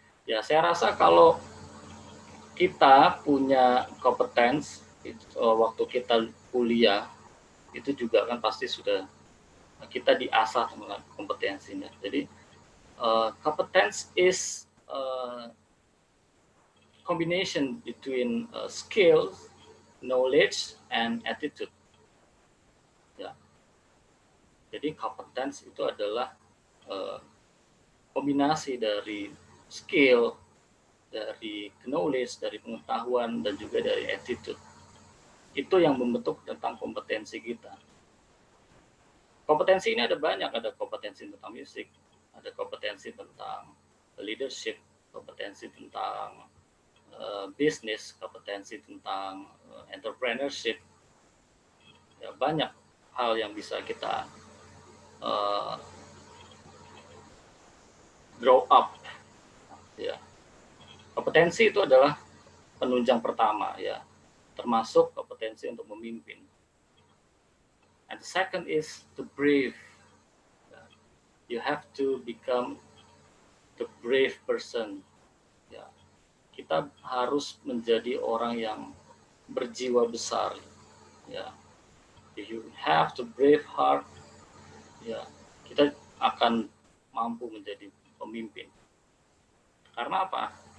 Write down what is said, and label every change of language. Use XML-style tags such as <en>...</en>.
<id>Ya, saya rasa kalau kita punya kompetens waktu kita kuliah, itu juga kan pasti sudah kita diasah dengan kompetensinya.</id> <en>Jadi competence is combination between skills, knowledge, and attitude. Ya.</en> <id>Jadi competence itu adalah kombinasi dari skill, dari knowledge, dari pengetahuan, dan juga dari attitude. Itu yang membentuk tentang kompetensi kita. Kompetensi ini ada banyak, ada kompetensi tentang musik, ada kompetensi tentang leadership, kompetensi tentang bisnis, kompetensi tentang entrepreneurship. Ya, banyak hal yang bisa kita</id> <en>grow up.</en> <id>Ya. Kompetensi itu adalah penunjang pertama, ya, termasuk kompetensi untuk memimpin.</id> <en>And the second is the brave. You have to become the brave person. Ya.</en> <id>Kita harus menjadi orang yang berjiwa besar. Ya.</id> <en>If you have the brave heart,</en> <id>ya, kita akan mampu menjadi pemimpin. Karena apa?</id>